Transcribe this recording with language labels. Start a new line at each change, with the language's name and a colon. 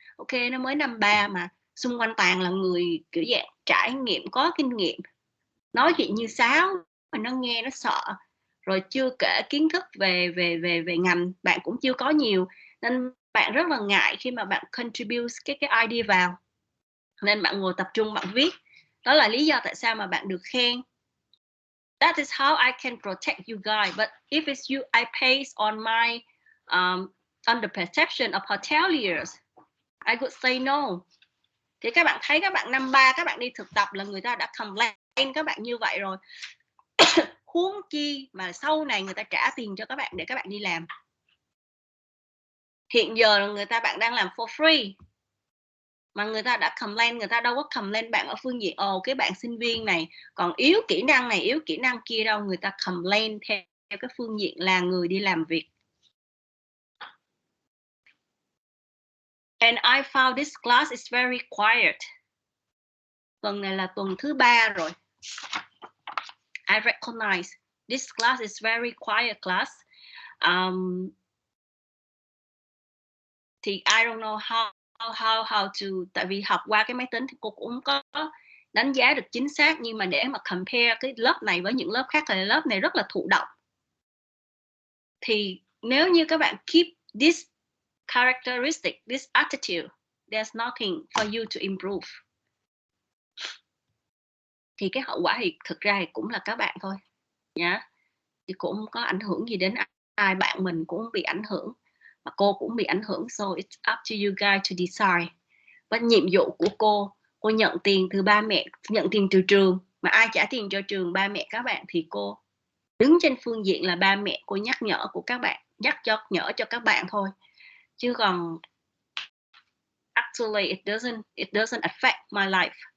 Vietnamese: Ok, nó mới năm 3 mà xung quanh toàn là người kiểu dạng trải nghiệm, có kinh nghiệm, nói chuyện như sáo mà nó nghe nó sợ. Rồi chưa kể kiến thức về ngành bạn cũng chưa có nhiều, nên bạn rất là ngại khi mà bạn contribute cái idea vào, nên bạn ngồi tập trung bạn viết. Đó là lý do tại sao mà bạn được khen.
English: That is how I can protect you guys. But if it's you, I base on my on the perception of hoteliers, I would say no.
Vietnamese: Thì các bạn thấy các bạn năm 3 các bạn đi thực tập là người ta đã complain các bạn như vậy rồi. Huống chi mà sau này người ta trả tiền cho các bạn để các bạn đi làm. Hiện giờ người ta bạn đang làm
English: for free.
Vietnamese: Mà người ta đã complain, người ta đâu có complain bạn ở phương diện cái bạn sinh viên này còn yếu kỹ năng này, yếu kỹ năng kia đâu. Người ta complain theo cái phương diện là người đi làm việc.
English: And I found this class is very quiet.
Vietnamese: Tuần này là tuần thứ 3 rồi.
English: I recognize this class is very quiet class.
Vietnamese: Thì
English: I don't know how to,
Vietnamese: tại vì học qua cái máy tính thì cô cũng không có đánh giá được chính xác, nhưng mà để mà compare cái lớp này với những lớp khác thì lớp này rất là thụ động. Thì nếu như các bạn
English: keep this characteristic, this attitude, there's nothing for you to improve.
Vietnamese: Thì cái hậu quả thì thực ra thì cũng là các bạn thôi nhá. Thì cũng không có ảnh hưởng gì đến ai, bạn mình cũng bị ảnh hưởng, mà cô cũng bị ảnh hưởng.
English: So it's up to you guys to decide.
Vietnamese: Và nhiệm vụ của cô nhận tiền từ ba mẹ, nhận tiền từ trường, mà ai trả tiền cho trường? Ba mẹ các bạn. Thì cô đứng trên phương diện là ba mẹ, cô nhắc nhở của các bạn, nhắc cho các bạn thôi, chứ còn
English: actually it doesn't affect my life.